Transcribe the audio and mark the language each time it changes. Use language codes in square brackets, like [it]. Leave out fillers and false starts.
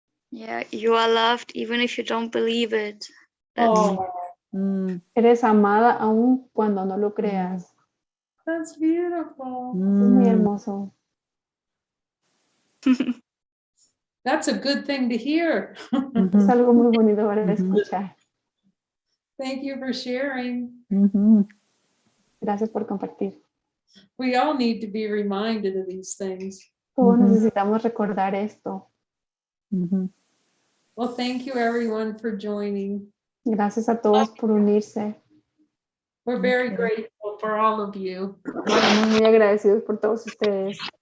[en] Yeah, you are loved even if you don't believe it. Oh, [es] Eres amada aún cuando no lo creas. [en] that's beautiful. [es] Es muy hermoso. [en] That's a good thing to hear. [es] Es algo muy bonito para escuchar. [en] Thank you for sharing. [es] Gracias por compartir. [en] We all need to be reminded of these things. [es] Todos necesitamos recordar esto. [en] Well, thank you everyone for joining. [es] Gracias a todos por unirse. [en] We're very grateful for all of you. [es] Estamos muy agradecidos por todos ustedes.